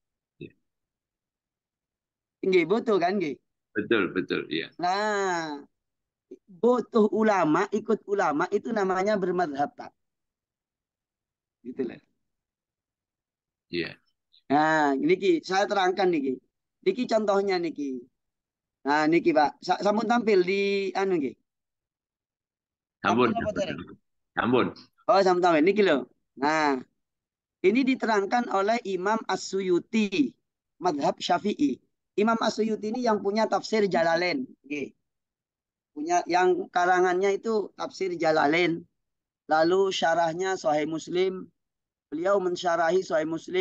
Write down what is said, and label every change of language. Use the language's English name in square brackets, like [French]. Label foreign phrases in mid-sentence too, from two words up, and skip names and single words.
[Indonesian] Nggih, betul kan nggih? Betul, betul, iya. Nah, butuh ulama, ikut ulama itu namanya bermadhab, Pak. Gitu loh. Iya. Nah, niki saya terangkan niki. Niki contohnya niki. Nah, niki Pak, sampun tampil di anu nggih. [Javanese] Sampun, [Indonesian] Tampil apa dereng? [Javanese] sampun. Oh, sampun tampil niki loh. [Indonesian] Nah, ini diterangkan oleh Imam As-Suyuti, madhab Syafi'i. Imam As-Suyuti ini yang punya tafsir Jalalain. [Javanese] Nggih. [Indonesian] Punya yang karangannya itu tafsir Jalalain. Lalu syarahnya Sahih Muslim. Beliau mensyarahi Sahih Muslim.